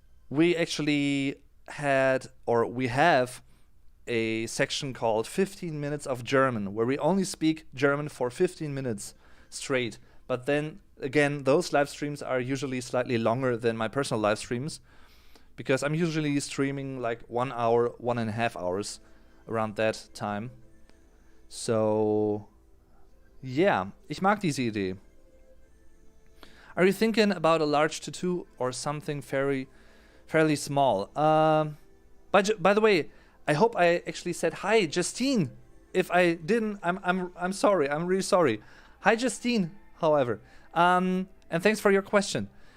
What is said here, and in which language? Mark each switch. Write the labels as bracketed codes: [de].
[en] We actually we have a section called 15 minutes of German, where we only speak German for 15 minutes straight. But then again, those live streams are usually slightly longer than my personal live streams, because I'm usually streaming like 1 hour, 1.5 hours around that time. So yeah, [de] ich mag diese Idee. [en] Are you thinking about a large tattoo or something fairly small? By the way, I hope I actually said hi, Justine. If I didn't, I'm sorry. I'm really sorry. Hi, Justine. However, and thanks for your question.